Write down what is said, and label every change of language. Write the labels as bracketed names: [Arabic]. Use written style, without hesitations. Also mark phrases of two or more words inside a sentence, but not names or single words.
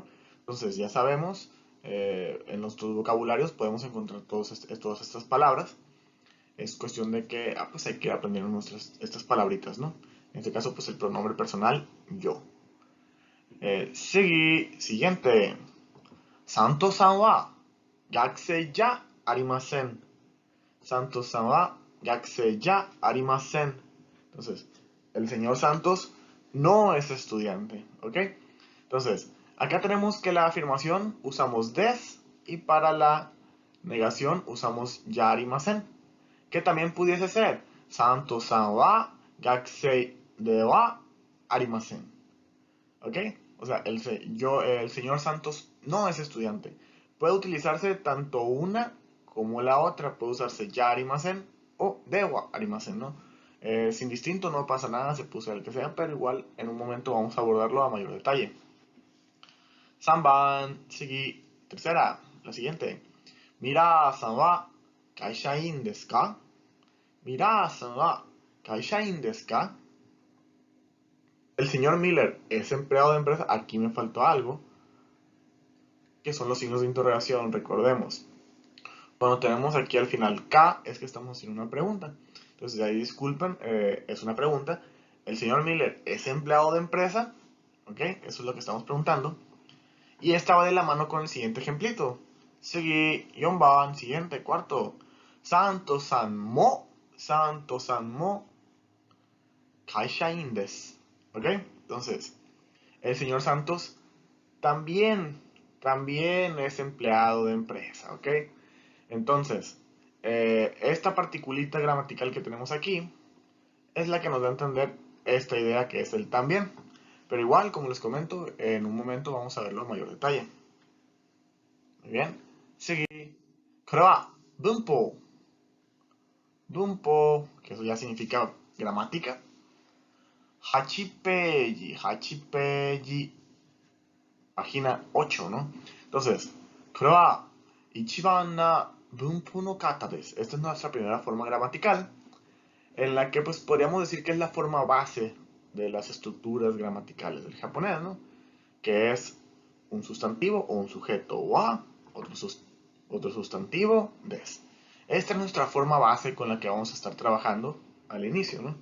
[Spanish] Entonces, ya sabemos, en nuestros vocabularios podemos encontrar todas estas palabras. Es cuestión de que, pues hay que aprender estas palabritas, ¿no? En este caso, pues el pronombre personal, yo. Siguiente. [Japanese] サントさんは学生じゃありません. サントスさんは学生じゃありません. [Spanish] Entonces, el señor Santos no es estudiante, ¿ok? Entonces, acá tenemos que la afirmación usamos des y para la negación usamos [Japanese] じゃありません. [Spanish] Que también pudiese ser [Japanese] サントスさんは学生ではありません. [Spanish] ¿Ok? O sea, el señor Santos no es estudiante. Puede utilizarse tanto una como la otra. Puede usarse [Japanese] じゃありません [Spanish] o [Japanese] ではありません, [Spanish] ¿no? Sin distinto, no pasa nada, se puso el que sea, pero igual en un momento vamos a abordarlo a mayor detalle. [Japanese] 三番、次, [Spanish] tercera, la siguiente. [Japanese] ミラーさんは会社員ですか? ミラーさんは会社員ですか? [Spanish] El señor Miller es empleado de empresa. Aquí me faltó algo, que son los signos de interrogación, recordemos. Cuando tenemos aquí al final K, es que estamos haciendo una pregunta. Entonces, ahí disculpen, es una pregunta. El señor Miller es empleado de empresa, ¿ok? Eso es lo que estamos preguntando. Y esta va de la mano con el siguiente ejemplito. Seguí, Yonban, siguiente, cuarto. [Japanese] サントさんも会社員です. [Spanish] ¿Ok? Entonces, el señor Santos también es empleado de empresa, ¿ok? Entonces, esta particulita gramatical que tenemos aquí es la que nos da a entender esta idea que es el también. Pero igual, como les comento, en un momento vamos a verlo en mayor detalle. Muy bien. Seguí. [Japanese] これ、文法. [Spanish] Bunpo, que eso ya significa gramática. Hachipeji. Página 8, ¿no? Entonces, [Japanese] これは一番な文法の方です。 [Spanish] Esta es nuestra primera forma gramatical, en la que pues podríamos decir que es la forma base de las estructuras gramaticales del japonés, ¿no? Que es un sustantivo o un sujeto wa, otro sustantivo des. Esta es nuestra forma base con la que vamos a estar trabajando al inicio, ¿no?